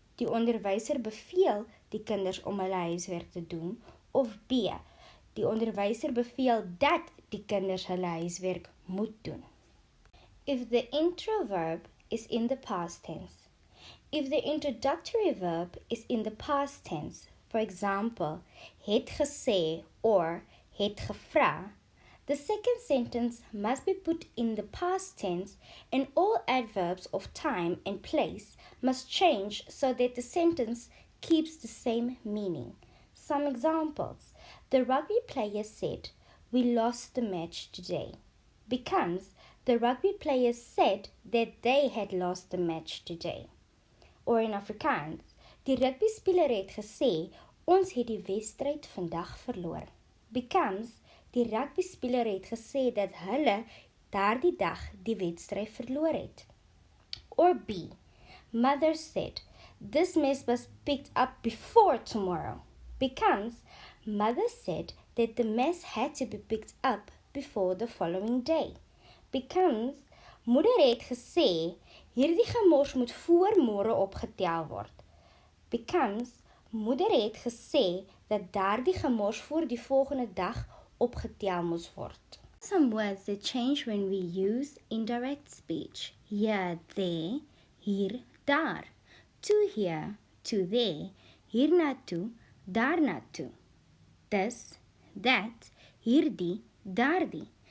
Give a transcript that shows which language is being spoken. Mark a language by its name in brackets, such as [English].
[Afrikaans] Die onderwyser beveel die kinders om hulle huiswerk te doen. Of B. Die onderwyser beveel dat die kinders hulle huiswerk moet doen. [English] If the intro verb is in the past tense. If the introductory verb is in the past tense, for example, [Afrikaans] het gesê [English] or [Afrikaans] het gevra, [English] the second sentence must be put in the past tense and all adverbs of time and place must change so that the sentence keeps the same meaning. Some examples. The rugby player said, we lost the match today. Becomes, the rugby players said that they had lost the match today. Or in Afrikaans, [Afrikaans] die rugby speler het gesê, ons het die wedstryd vandag verloor. Becomes, die rugby speler het gesê dat hulle daardie dag die wedstryd verloor het. Or B. [English] Mother said, this mess was picked up before tomorrow. Becomes, mother said that the mess had to be picked up before the following day. [Afrikaans] Becomes, moeder het gesê, hierdie gemors moet voor môre opgetel word. Becomes, moeder het gesê dat daardie gemors voor die volgende dag opgetel moes word. [English] Some words that change when we use indirect speech. Here, there, [Afrikaans] hier, daar. [English] To here, to there, [Afrikaans] hiernatoe, daarnatoe. [English] This, that, [Afrikaans] hierdie, daardie.